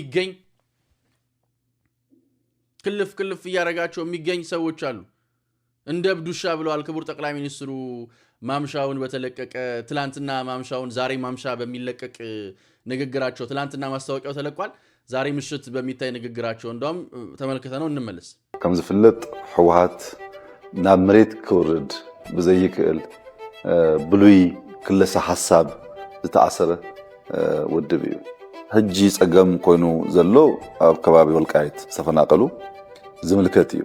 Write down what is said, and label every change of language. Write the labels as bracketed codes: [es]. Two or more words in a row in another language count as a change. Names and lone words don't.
[am] የሚገኝ ሰዎች አሉ። እንደ ብዱሻ ብለዋል ክቡር ጠቅላይ ሚኒስትሩ ማምሻውን በተለቀቀ ትላንትና ማምሻውን ዛሬ ማምሻ በሚለቀቅ ንግግራቸው ትላንትና ማስታወቂያው ተለቋል። ዛሬ ምሽት በሚታይ ንግግራቸው እንደውም ተመልክተ ነው እንመለስ። [ti] ከም ዝፍለጥ ህወሓት ናብ መሬት ክውርድ ብዘይክእል ብሉይ ክለሳ ሓሳብ ዝተኣሰረ ውድብ እዩ። ሕጂ ፀገም ኮይኑ ዘሎ ኣብ ከባቢ ወልቃይት ዝተፈናቀሉ ዝምልከት እዩ።